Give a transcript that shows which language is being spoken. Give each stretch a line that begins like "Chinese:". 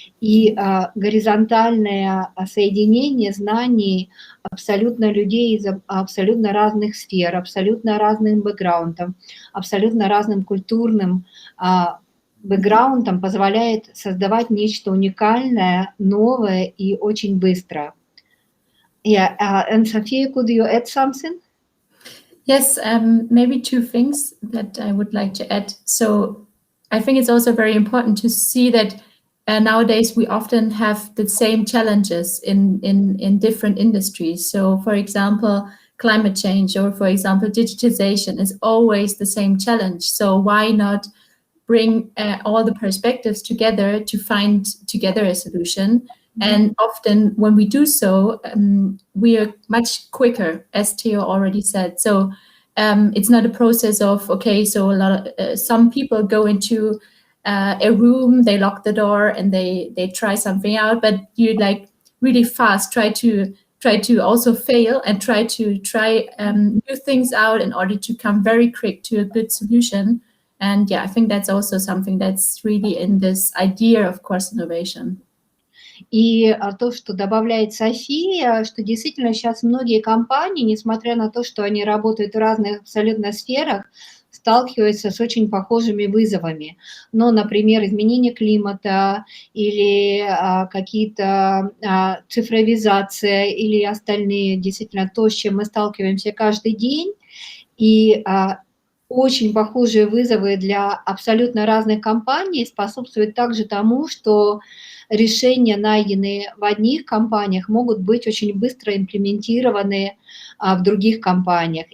Russian: И горизонтальное соединение знаний абсолютно людей из абсолютно разных сфер, абсолютно разным бэкграундом, абсолютно разным культурным бэкграундом позволяет создавать нечто уникальное, новое и очень быстро.
English: Yeah, and Sophia, could you add something? Yes, maybe two things that I would like to add. So I think it's also very important to see that nowadays we often have the same challenges in different industries. So for example, climate change, or for example, digitization is always the same challenge. So why not bring all the perspectives together to find together a solution? And often when we do so, we are much quicker, as Theo already said. So it's not a process of, okay, so some people go into a room, they lock the door and they try something out, but you like really fast try to also fail and try new things out in order to come very quick to a good solution. And yeah, I think that's also something that's really in this idea of course innovation.
Russian: И то, что добавляет София, что действительно сейчас многие компании, несмотря на то, что они работают в разных абсолютно сферах, сталкиваются с очень похожими вызовами. Но, например, изменение климата или какие-то цифровизация или остальные, действительно то, с чем мы сталкиваемся каждый день, и очень похожие вызовы для абсолютно разных компаний способствуют также тому, что решения, найденные в одних компаниях, могут быть очень быстро имплементированы в других компаниях.